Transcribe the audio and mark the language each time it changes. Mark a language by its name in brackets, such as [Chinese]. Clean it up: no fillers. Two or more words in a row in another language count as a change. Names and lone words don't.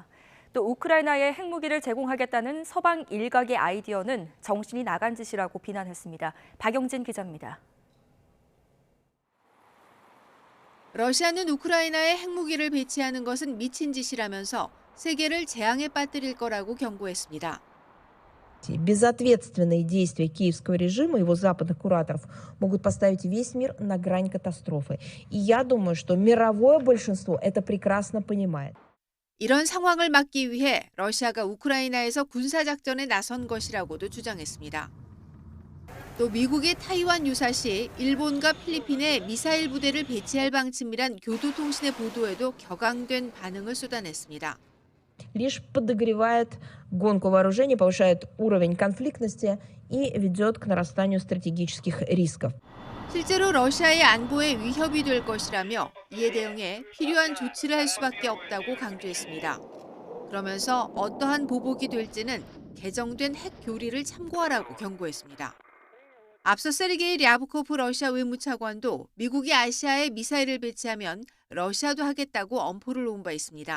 [Korean] 또 우크라이나에 핵무기를 제공하겠다는 서방 일각의 아이디어는 정신이 나간 짓이라고 비난했습니다. 박영진 기자입니다. 러시아는 우크라이나에 핵무기를 배치하는 것은 미친 짓이라면서 세계를 재앙에 빠뜨릴 거라고 경고했습니다. [Russian] Безответственные действия киевского режима и его западных кураторов могут поставить весь мир на грань катастрофы. И я думаю, что мировое большинство это прекрасно понимает. [Korean] 이런 상황을 막기 위해 러시아가 우크라이나에서 군사작전에 나선 것이라고도 주장했습니다. 또 미국의 타이완 유사시 일본과 필리핀에 미사일 부대를 배치할 방침이란 교도통신의 보도에도 격앙된 반응을 쏟아냈습니다. [Russian] Лишь подогревает гонку вооружений, повышает уровень конфликтности и ведет к нарастанию стратегических рисков. [Korean] 실제로 러시아의 안보에 위협이 될 것이라며 이에 대응해 필요한 조치를 할 수밖에 없다고 강조했습니다. 그러면서 어떠한 보복이 될지는 개정된 핵 교리를 참고하라고 경고했습니다. 앞서 세르게이 랴브코프 러시아 외무차관도 미국이 아시아에 미사일을 배치하면 러시아도 하겠다고 엄포를 놓은 바 있습니다.